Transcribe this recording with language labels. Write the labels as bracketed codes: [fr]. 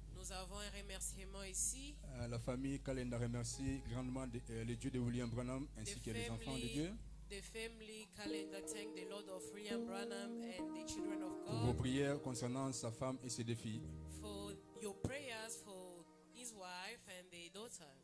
[fr] Nous avons un remerciement ici. La famille Kalenda remercie grandement le Dieu de William Branham ainsi que les enfants de Dieu [en] The family calendar thank the Lord of William Branham and the children of [fr] pour vos [en] God [fr] prières concernant sa femme et ses deux filles [en] for your prayers for his wife and their daughters.